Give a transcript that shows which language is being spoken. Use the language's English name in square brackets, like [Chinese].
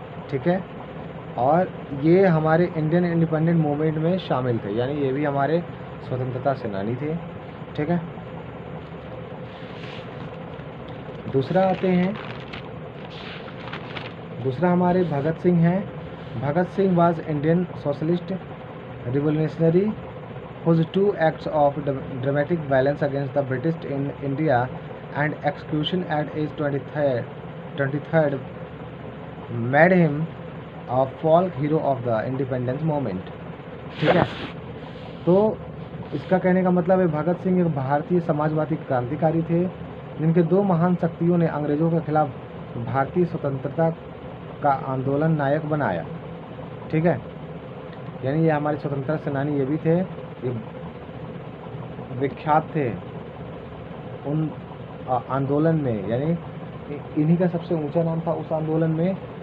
[Hindi] ठीक है, और ये हमारे इंडियन इंडिपेंडेंट मूवमेंट में शामिल थे, यानी ये भी हमारे स्वतंत्रता सेनानी थे। ठीक है, दूसरा आते हैं, दूसरा हमारे भगत सिंह हैं। [English] Bhagat Singh was Indian socialist revolutionary whose 2 acts of dramatic violence against the British in India and execution at age 23rd made him a folk hero of the independence movement। [Hindi] ठीक है, तो इसका कहने का मतलब है भगत सिंह एक भारतीय समाजवादी क्रांतिकारी थे, जिनके 2 महान शक्तियों ने अंग्रेज़ों के खिलाफ भारतीय स्वतंत्रता का आंदोलन नायक बनाया। ठीक है, यानी ये हमारे स्वतंत्रता सेनानी ये भी थे, ये विख्यात थे उन आंदोलन में, यानी इन्हीं का सबसे ऊंचा नाम था उस आंदोलन में।